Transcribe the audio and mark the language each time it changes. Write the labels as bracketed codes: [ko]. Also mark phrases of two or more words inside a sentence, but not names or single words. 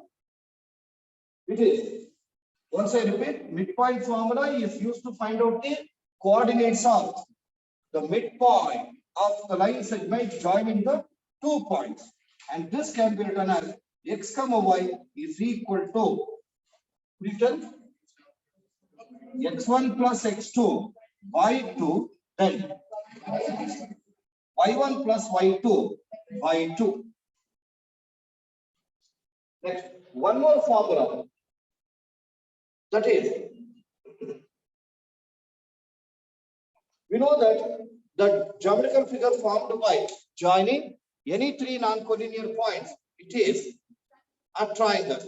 [en] It is, once I repeat, midpoint formula is used to find out the coordinates of the midpoint of the line segment joining the 2 points. And this can be written as x comma y is equal to written x1 plus x2 y2, then y1 plus y2 y2. Next, one more formula, that is, we know that the geometrical figure formed by joining any three non-collinear points, it is a triangle.